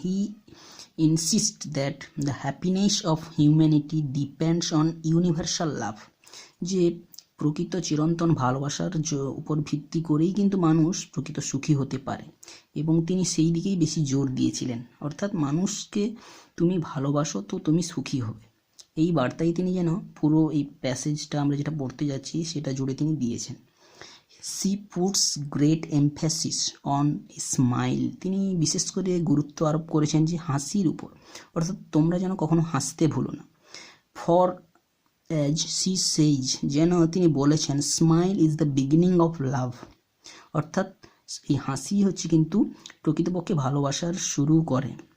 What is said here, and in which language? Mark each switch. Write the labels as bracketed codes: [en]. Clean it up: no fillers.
[en] he insist that the happiness of humanity depends on universal love, [bn] যে প্রকৃত চিরন্তন ভালোবাসার উপর ভিত্তি করেই কিন্তু মানুষ প্রকৃত সুখী হতে পারে, এবং তিনি সেই দিকেই বেশি জোর দিয়েছিলেন। অর্থাৎ মানুষকে তুমি ভালোবাসো তো তুমি সুখী হবে, এই বার্তাই তিনি যেন পুরো এই প্যাসেজটা আমরা যেটা পড়তে যাচ্ছি সেটা জুড়ে তিনি দিয়েছেন। [en] She puts great emphasis on smile. [bn] তিনি বিশেষ করে গুরুত্ব আরোপ করেছেন যে হাসির উপর, অর্থাৎ তোমরা যেন কখনো হাসতে ভুলো না। [en] For as she says, [bn] যেন তিনি বলেছেন [en] smile is the beginning of love, [bn] অর্থাৎ এই হাসি হচ্ছে কিন্তু প্রকৃতপক্ষে ভালোবাসার শুরু করে।